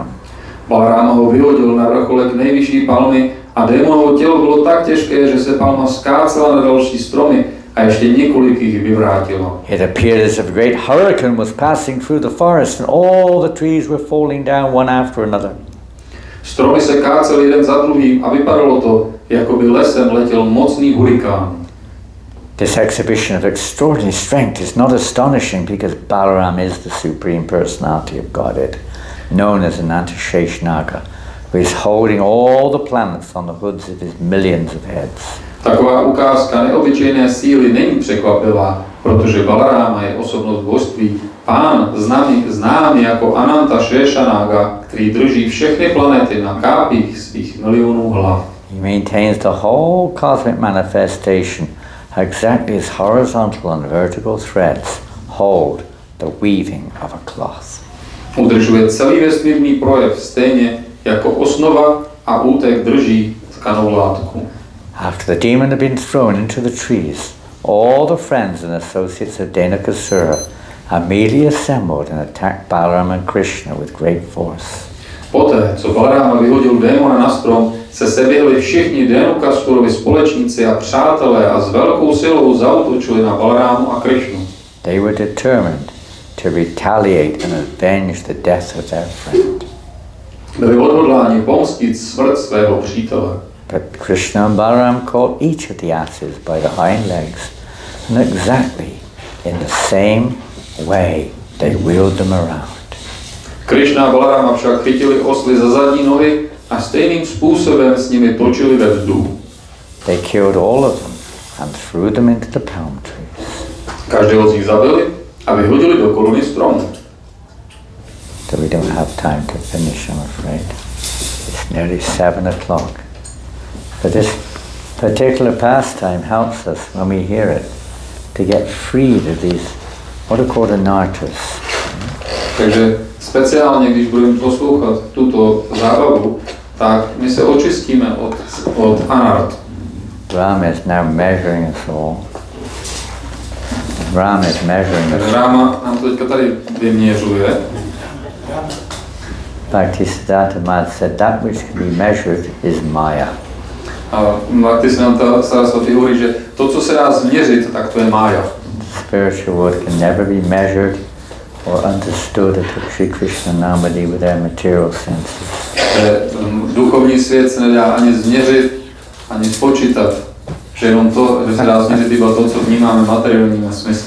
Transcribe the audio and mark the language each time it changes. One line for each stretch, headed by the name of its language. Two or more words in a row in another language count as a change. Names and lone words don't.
Czech: Balarám ho vyhodil na vrcholek nejvyšší palmy a démonovo tělo bylo tak těžké, že se palma skácela na další stromy a ještě několik jich vyvrátilo.
English: It appeared as if a great hurricane was passing through the forest, and all the trees were falling down one after another.
Czech: Stromy se kácely jeden za druhým a vypadalo to, jako by lesem letěl mocný hurikán.
English: This exhibition of extraordinary strength is not astonishing because Balaram is the Supreme Personality of Godhead, known as Anantasheshnaga, who is holding all the planets on the hoods of his millions of heads.
Czech: Taková ukázka neobyčejné síly není překvapivá, protože Balarama je osobnost božství, pán známý jako Ananta Sheshanaga, který drží všechny planety na kápích svých milionů hlav.
English: He maintains the whole cosmic manifestation exactly as horizontal and vertical threads hold the weaving of a cloth.
Czech: Udržuje celý vesmírný projev stejně jako osnova a útek drží tkanou látku.
English: After the demon had been thrown into the trees, all the friends and associates of Dhenukasura immediately assembled and attacked Balaram and Krishna with great force.
Czech: Poté, co Balarama vyhodil démona na strom, se seběhli všichni Dhenukasurovi společníci a přátelé a s velkou silou zaútočili na Balarámu a Krishnu.
English: They were determined to retaliate and avenge the death of their friend.
Czech: Byli odhodláni pomstit smrt svého přítele.
English: But Krishna and Balaram caught each of the asses by the hind legs, and exactly in the same way they wheeled them around.
Czech: Krishna a Balarama však chytili osly za zadní nohy a stejným způsobem s nimi točili ve vzduchu.
English: They killed all of them and threw them into the palm trees.
Czech: Každého z nich zabili a vyhodili do koruny stromu.
English: So we don't have time to finish, I'm afraid. It's nearly 7 o'clock. But this particular pastime helps us, when we hear it, to get freed of these, what are called anarthas.
Czech: Takže speciálně, když budeme poslouchat tuto zábavu, tak my se očistíme od anart.
English: Ram is now measuring us all. Ram is measuring us.
Czech: Rama nám to teďka tady vyměřuje.
English: Bhaktisiddhanta Maharaj said that which can be measured is Maya.
Czech: A Bhaktisiddhanta Saraswati hovorí, že to, co se dá změřit, tak to je mája.
English: Spiritual world can never be measured or understood at Sri Krishna Namadi with their material senses.
Czech: Duchovní svět se nedá ani změřit, ani spočítat. Že jenom to, že se dá změřit iba to, co vnímáme materiálními smysly.